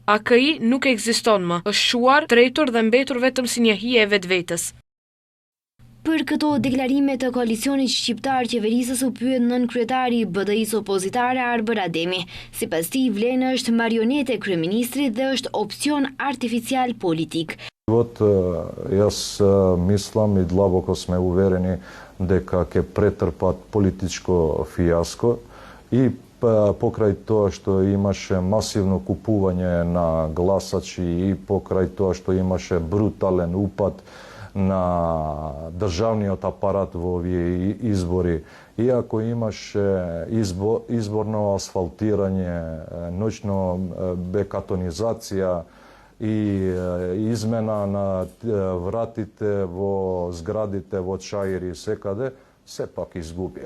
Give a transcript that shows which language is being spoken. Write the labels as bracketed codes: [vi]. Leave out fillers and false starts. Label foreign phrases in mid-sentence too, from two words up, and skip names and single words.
[sq] AKI nuk ekziston më, është shuar, tretur dhe mbetur vetëm si një hije e vetvetes. Për këto deklarime të koalicionit shqiptar, qeverisës u pyet nënkryetari i BDI-s opozitare Arber Ademi. Sipas tij, Vlena është marionete e kryeministrit dhe është opcion artificial politik. [mk] Јас мислам и длабоко сме уверени дека ќе претрпат политичко фијаско и покрај тоа што имаше масивно купување на гласачи и покрај тоа што имаше брутален упад на државниот апарат во овие избори, иако имаше изборно асфалтирање, ноќно бекатонизација и измена на вратите во зградите во Чаир и секаде, сепак изгубија.